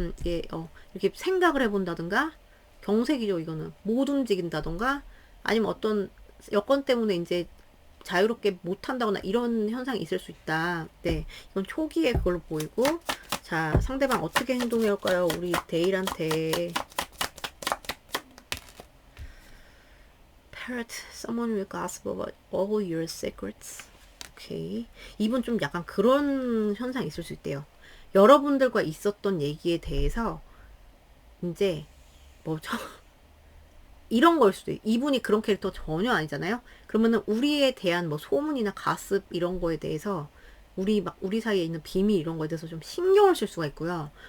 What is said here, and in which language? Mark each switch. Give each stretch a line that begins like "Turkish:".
Korean: 이게 이렇게 생각을 해본다든가, 경색이죠. 이거는 못 움직인다던가, 아니면 어떤 여건 때문에 이제 자유롭게 못한다거나 이런 현상이 있을 수 있다. 네, 이건 초기에 그걸로 보이고, 자, 상대방 어떻게 행동해 올까요? 우리 데일한테.
English: Parrot, someone will gossip about all your secrets.
Korean: 오케이. 이분 좀 약간 그런 현상이 있을 수 있대요. 여러분들과 있었던 얘기에 대해서 이제 뭐죠? 이런 걸 수도 있. 이분이 그런 캐릭터 전혀 아니잖아요. 그러면은 우리에 대한 뭐 소문이나 가습 이런 거에 대해서 우리 사이에 있는 비밀 이런 거에 대해서 좀 신경을 쓸 수가 있고요.